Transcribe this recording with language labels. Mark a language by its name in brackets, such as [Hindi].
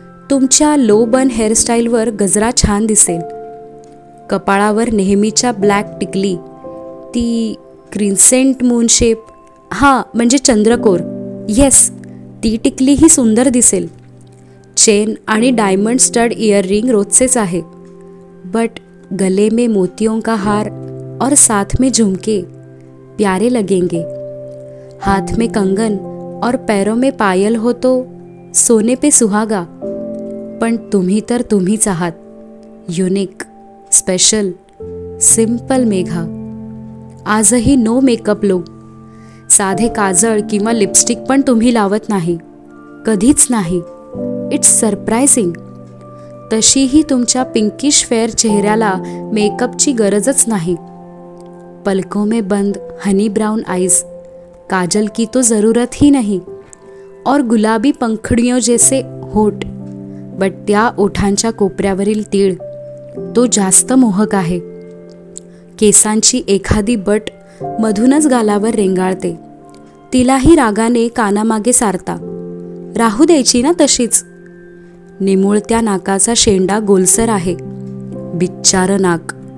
[Marathi] तुमच्या लो बन हेअरस्टाईलवर गजरा छान दिसेल. कपाळावर नेहमीच्या ब्लॅक टिकली, ती क्रिन्सेंट मून शेप, हां म्हणजे चंद्रकोर, येस ती टिकलीही सुंदर दिसेल. चेन आणि डायमंड स्टड इयररिंग रोजचेच आहे. [Hindi] बट गले में मोतियों का हार और साथ में झुमके प्यारे लगेंगे. हाथ में कंगन और पैरों में पायल हो तो सोने पे सुहागा. [Marathi] पण तुम्ही तर तुम्हीच आहात. Unique, special, simple Megha. आजही नो मेकअप लुक. साधे काजळ किंवा लिपस्टिक पण तुम्ही लावत नाही, कधीच नाही. [English] It's surprising. [Marathi] तशीही तुमच्या पिंकिश फेअर चेहऱ्याला मेकअपची गरजच नाही. [Hindi] पलकों में बंद हनी ब्राउन आईज, काजल की तो ज़रूरत ही नहीं. और गुलाबी पंखडियों जैसे होठ. [Marathi] बट त्या ओठांच्या कोपऱ्यावरील तीळ, तो जास्त मोहक आहे. केसांची एखादी बट मधूनच गालावर रेंगाळते. तिलाही रागाने कानामागे सारता. राहू द्यायची ना तशीच. निमुळत्या नाकाचा शेंडा गोलसर आहे. बिच्चारं नाक.